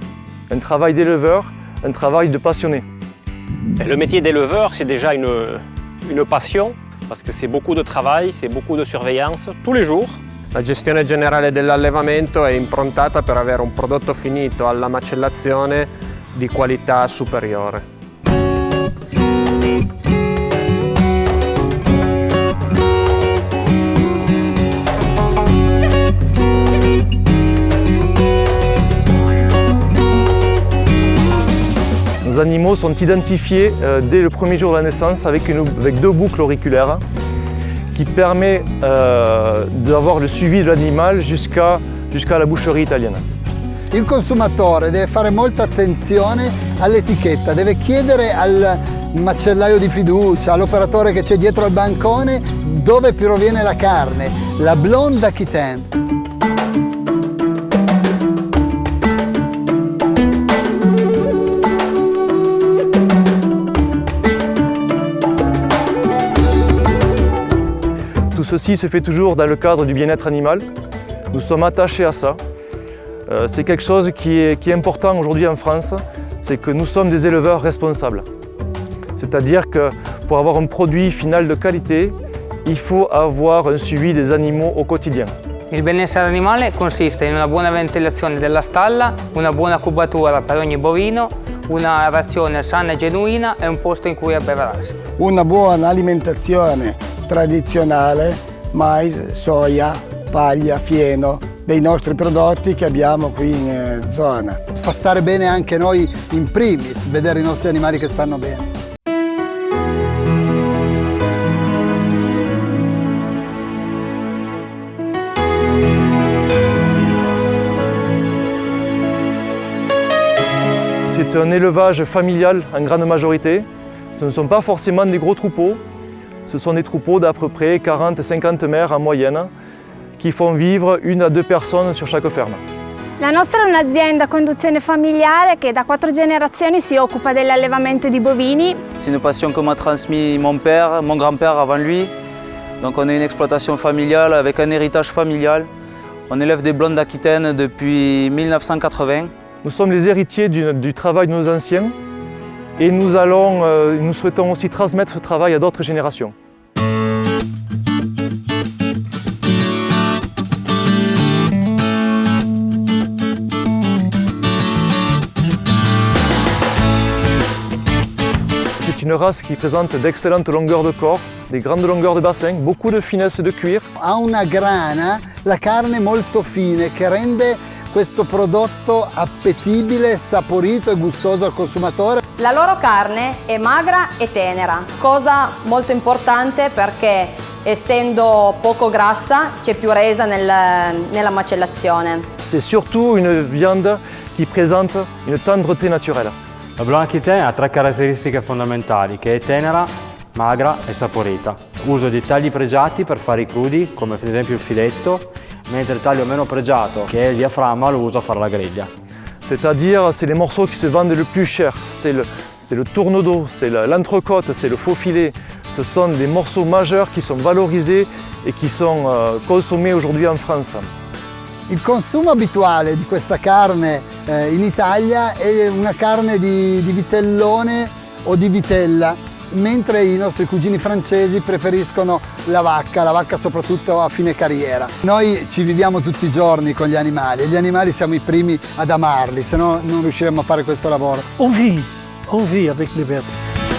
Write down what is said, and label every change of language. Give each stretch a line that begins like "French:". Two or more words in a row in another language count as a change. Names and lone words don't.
French: Un travail d'éleveur, un travail de passionné. Le métier d'éleveur, c'est déjà une passion, parce que c'est beaucoup de travail, c'est beaucoup de surveillance, tous les jours.
Italian: La gestione generale dell'allevamento è improntata per avere un prodotto finito alla macellazione di qualità superiore.
French: Nos animaux sont identifiés dès le premier jour de la naissance avec 2 boucles auriculaires qui permettent d'avoir le suivi de l'animal jusqu'à la boucherie italienne.
Italian: Il consumatore deve fare molta attenzione all'etichetta, deve chiedere al macellaio di fiducia, all'operatore che c'è dietro al bancone dove proviene la carne,
French: la blonde aquitaine. Tout ceci se fait toujours dans le cadre du bien-être animal. Nous sommes attachés à ça. C'est quelque chose qui est important aujourd'hui en France, c'est que nous sommes des éleveurs responsables. C'est-à-dire que pour avoir un produit final de qualité, il faut avoir un suivi des animaux au quotidien.
Italian: Il benessere animale consiste in una buona ventilazione della stalla, una buona cubatura per ogni bovino, una razione sana e genuina e un posto in cui abbeverarsi. Una buona alimentazione tradizionale, mais, soia, paglia, fieno, dei nostri prodotti che abbiamo qui in zona. Fa stare bene anche noi in primis, vedere i nostri animali che stanno bene.
French: C'est un élevage familial en grande majorité. Ce ne sont pas forcément des gros troupeaux. Ce sont des troupeaux d'à peu près 40-50 mères en moyenne qui font vivre 1 à 2 personnes sur chaque ferme.
Italian: La nostra è un'azienda a conduzione familiare che da 4 generazioni si occupa dell'allevamento di bovini.
French: C'est une passion que m'a transmis mon père, mon grand-père avant lui. Donc on est une exploitation familiale avec un héritage familial. On élève des blondes aquitaines depuis 1980. Nous sommes les héritiers du travail de nos anciens et nous souhaitons aussi transmettre ce travail à d'autres générations. C'est une race qui présente d'excellentes longueurs de corps, des grandes longueurs de bassin, beaucoup de finesse de cuir.
Italian: Ha una grana, la carne molto fine che rende questo prodotto appetibile, saporito e gustoso al consumatore. La loro carne è magra e tenera, cosa molto importante perché essendo poco grassa c'è più resa nella macellazione.
French: C'est surtout une viande qui présente une tendreté naturelle.
Italian: La Blanc Aquitaine ha 3 caratteristiche fondamentali, che è tenera, magra e saporita. Uso di tagli pregiati per fare i crudi, come ad esempio il filetto, mentre il taglio meno pregiato, che è il diaframma, lo uso a fare la griglia.
French: C'est-à-dire, c'est les morceaux qui se vendent le plus cher. C'est le tournedos, c'est l'entrecôte, c'est le faux filet. Ce sont des morceaux majeurs qui sont valorisés et qui sont consommés aujourd'hui en France.
Italian: Il consumo abituale di questa carne in Italia è una carne di vitellone o di vitella, mentre i nostri cugini francesi preferiscono la vacca soprattutto a fine carriera. Noi ci viviamo tutti i giorni con gli animali e gli animali siamo i primi ad amarli, se no non riusciremo a fare questo lavoro.
French: On vit avec les bêtes.